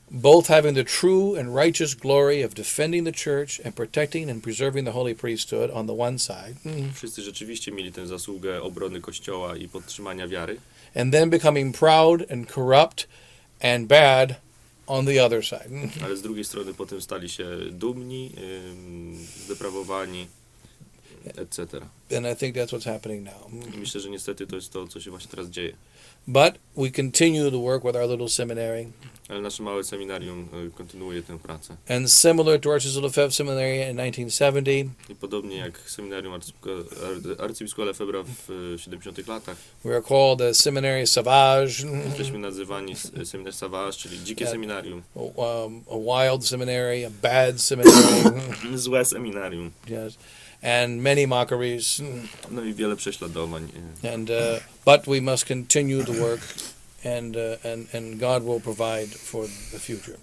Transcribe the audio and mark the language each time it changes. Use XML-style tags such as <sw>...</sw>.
<en>Both having the true and righteous glory of defending the church and protecting and preserving the holy priesthood on the one side,</en> <pl>Wszyscy rzeczywiście mieli tę zasługę obrony Kościoła i podtrzymania wiary,</pl> <en>and then becoming proud and corrupt and bad on the other side.</en> <pl>ale z drugiej strony potem stali się dumni, zdeprawowani, etc.</pl> <en>And I think that's what's happening now.</en> <pl>I myślę, że niestety to jest to, co się właśnie teraz dzieje.</pl> <en>But we continue to work with our little seminary.</en> <pl>Ale nasze małe seminarium kontynuuje tę pracę.</pl> <en>And similar to Archbishop Lefebvre Seminary in 1970,</en> <pl>I podobnie jak seminarium arcybiskupa Lefebvra w 70 latach,</pl> <en>we are called the Seminary Sauvage,</en> <pl>jesteśmy nazywani Seminarium Sauvage, czyli dzikie seminarium.</pl> <en>a wild seminary, a bad seminary,</en> <pl>Złe seminarium.</pl> <en>yes, and many mockeries.</en> <pl>No i wiele prześladowań.</pl> <en>And but we must continue the work, and God will provide for the future.</en>